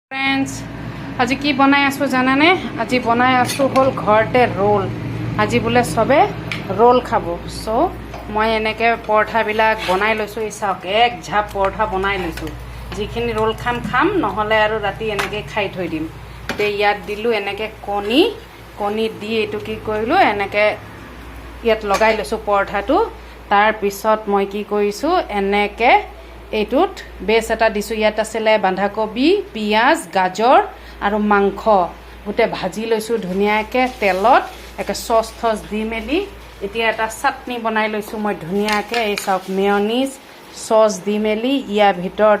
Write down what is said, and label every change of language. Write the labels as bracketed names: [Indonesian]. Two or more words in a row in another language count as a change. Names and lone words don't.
[Assamese] ফ্ৰেণ্ডছ আজি কি বনাই আছো জনাব নে আজি বনাই আছো হল ঘৰতে ৰোল আজি বোলে সবে ৰোল খাব ছো মই এনেকে পৰাঠাবিলাক বনাই লৈছো চাওক এক ঝাপ পৰাঠা বনাই লৈছো যিখিনি ৰোল খাম খাম নহলে আৰু ৰাতি এনেকে খাই থৈ দিম তে ইয়াত দিলো এনেকে কণী দি এটু কি কৰিলো এনেকে ইয়াত লগাই লৈছো পৰাঠাটো তাৰ পিছত মই কি কৰিছো এনেকে এইটোত বেস এটা দিছো ইয়াত আছিল বাঁধাকবি পিয়াজ গাজৰ আৰু মাংস গুটে ভাজি লৈছো ধুনিয়াকে তেলত একে সস থস দি মেলি এতিয়া এটা চাটনি বনাই লৈছো মই ধুনিয়াকে এই চাওক মেয়নিজ সস দি মেলি ইয়া ভিতৰত